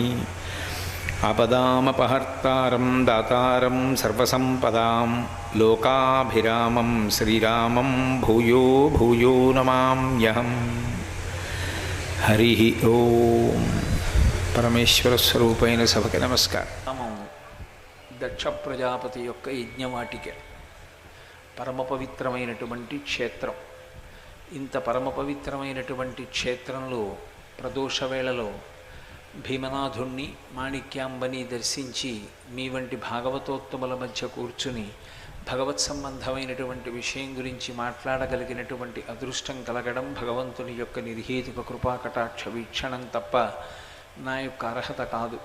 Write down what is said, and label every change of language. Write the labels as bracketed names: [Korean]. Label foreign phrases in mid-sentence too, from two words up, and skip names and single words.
[Sanskrit] आपदामपहर्तारं दातारं सर्वसम्पदां लोकाभिरामं श्रीरामं भूयो भूयो नमाम्यहम्। हरिः ओं। [Telugu] परमेश्वरस्वरूपैన సభకి నమస్కారం. దక్ష ప్రజాపతి యొక్క యజ్ఞవాటిక పరమ పవిత్రమైనటువంటి క్షేత్రం. ఇంత పరమ పవిత్రమైనటువంటి క్షేత్రంలో ప్రదోష వేళలో భీమనాథుణ్ణి మాణిక్యాంబని దర్శించి మీ వంటి భాగవతోత్తముల మధ్య కూర్చుని భగవత్ సంబంధమైనటువంటి విషయం గురించి మాట్లాడగలిగినటువంటి అదృష్టం కలగడం భగవంతుని యొక్క నిర్హేతుక కృపాకటాక్ష వీక్షణం తప్ప నా యొక్క అర్హత కాదు.